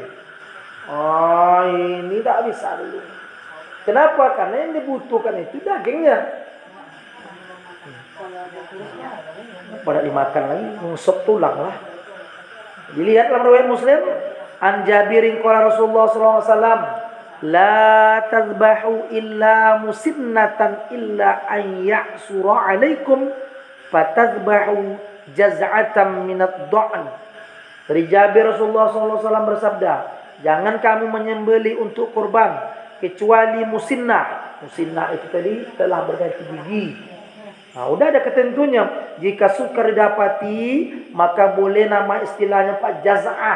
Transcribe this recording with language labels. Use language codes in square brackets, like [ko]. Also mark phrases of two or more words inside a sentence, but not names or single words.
[id] Oh ini tak bisa dulu. Kenapa? Karena yang dibutuhkan itu dagingnya. Pada dimakan lagi, ngusap tulang lah. Dilihat dalam riwayat Muslim, [ar] عن جابرٍ قال رسول الله ﷺ, لا تذبحوا إلا مسنة إلا أن يعسر عليكم فتذبحوا جذعة من الضأن. [id] Dari Jabir Rasulullah SAW bersabda, jangan kamu menyembelih untuk kurban kecuali musinnah. Musinnah itu tadi telah berganti gigi. Nah, udah ada ketentunya. Jika sukar didapati, maka boleh nama istilahnya Pak jaz'ah.